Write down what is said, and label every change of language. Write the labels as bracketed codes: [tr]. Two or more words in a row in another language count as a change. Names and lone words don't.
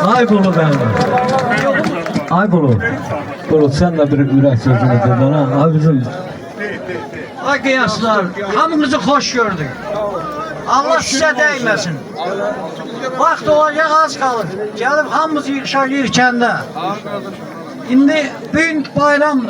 [az] Bulut benim. Ay Bulut. Bulut sen de bir ürək sözünü dedin ha. Ay bizim. Ay qiyaslar, hamınızı xoş gördük. Allah sizə dəyməsin. Vaxt olacaq az qalır. Gəlib hamımız yığışacağıq kəndə. İndi bugün bayramdır.